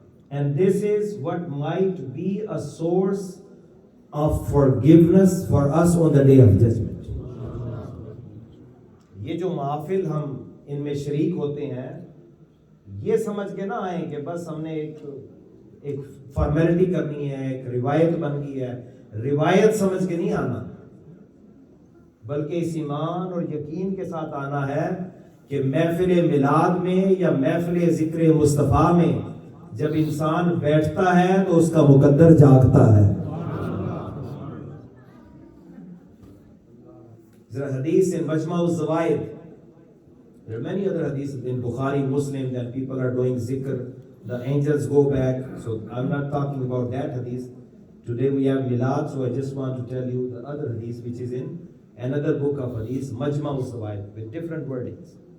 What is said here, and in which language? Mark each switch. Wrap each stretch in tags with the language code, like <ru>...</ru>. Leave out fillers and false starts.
<en>And this is what might be a source of forgiveness for us on the day of judgment.</en> <ur>یہ جو محافل ہم ان میں شریک ہوتے ہیں یہ سمجھ کے نہ آئیں کہ بس ہم نے ایک فارمیلٹی کرنی ہے, ایک روایت بن گئی ہے. روایت سمجھ کے نہیں آنا, بلکہ اس ایمان اور یقین کے ساتھ آنا ہے کہ محفل میلاد میں یا محفل ذکر مصطفیٰ میں جب انسان بیٹھتا ہے تو اس کا مقدر جاگتا ہے. ذرا حدیث</ur> <en>in Majma' al-Zawaid, there are many other hadiths in Bukhari, Muslim, that people are doing zikr, the angels go back. So I'm not talking about that hadith. Today we have Milad, so I just want to tell you the other hadith which is in another book of hadith, Majma' al-Zawaid, with different wordings.</en>